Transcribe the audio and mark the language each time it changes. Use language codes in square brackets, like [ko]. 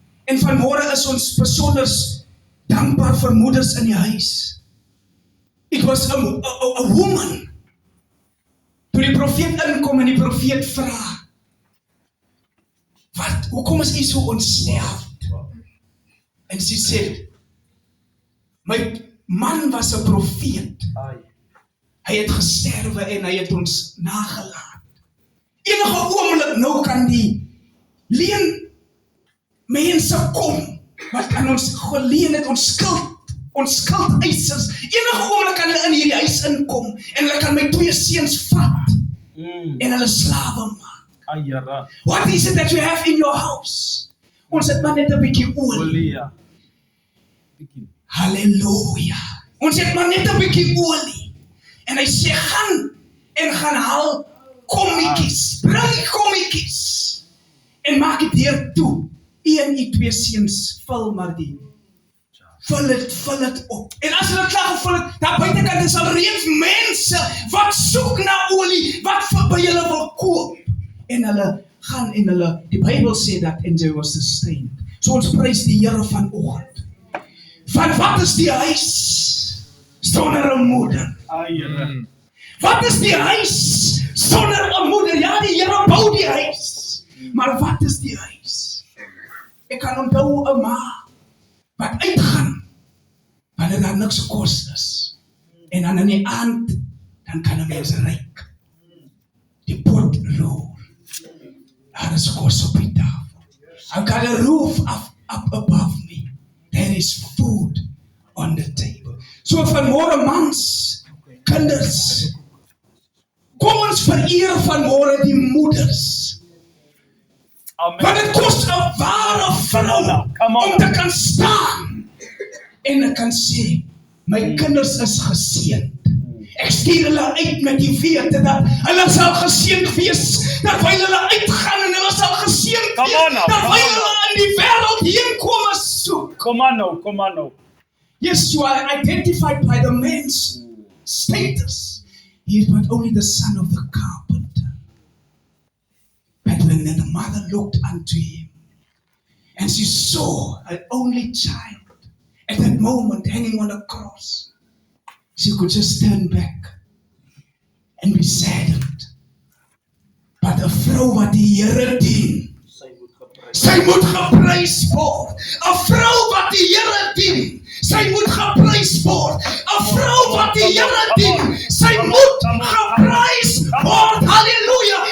[af] En vanmôre is ons besonder dankbaar vir moeders in die huis. [en] It was a woman. [af] Toe die profeet inkom en die profeet vra, hoekom is jy so ontsterfd? En sy sê, my man was 'n profeet. Hy het gesterwe en hy het ons nagelaat. Enige oomblik nou kan die mense kom, wat kan ons geleen het, ons skuldeisers, enige oomblik kan hulle in hierdie huis inkom, en hulle kan my 2 seuns vat, en hulle slawe maak. [en] What is it that you have in your house? [af] Ons het maar net 'n bietjie olie. Halleluja. Ons het maar net 'n bietjie olie. En hy sê, gaan haal kommetjies, bring kommetjies, en maak dit deur toe. 1, 2 seuns, vul maar die. Vul het op. En as hulle klaar gevul het, daar buitekant is al reeds mense wat soek na olie, wat by julle wil koop. En hulle gaan en die Bybel sê dat, [en] and they was sustained. [af] So ons prys die Here vanoggend. Van wat is die huis sonder 'n moeder? Wat is die huis sonder 'n moeder? Ja, die Here bou die huis. Maar wat is die huis? Ek kan onthou 'n ma wat uitgaan, wanneer daar niks kos is. En dan in die aand, dan kan 'n mens ryk. Die pot roer. Daar is kos op die tafel. [en] I've got a roof up above me. There is food on the table. [af] So vanmôre mans, kinders, kom ons vereer vanmôre die moeders. Want dit kos 'n ware vrou om te kan staan en te kan sê, my kinders is geseënd. Ek stuur hulle uit met die wete dat hulle sal geseënd wees, terwyl hulle uitgaan en hulle sal geseënd wees, terwyl hulle in die wêreld heen kom soek. [en] Come on now. Yes, you are identified by the man's status. He is not only the son of the carpenter, but when the mother looked unto him, and she saw an only child at that moment hanging on a cross, she could just turn back and be saddened. [af] But 'n vrou wat die Here dien, sy moet geprys word. 'n vrou wat die Here dien, sy moet geprys word. 'n vrou wat die Here dien, sy moet geprys word. Halleluja.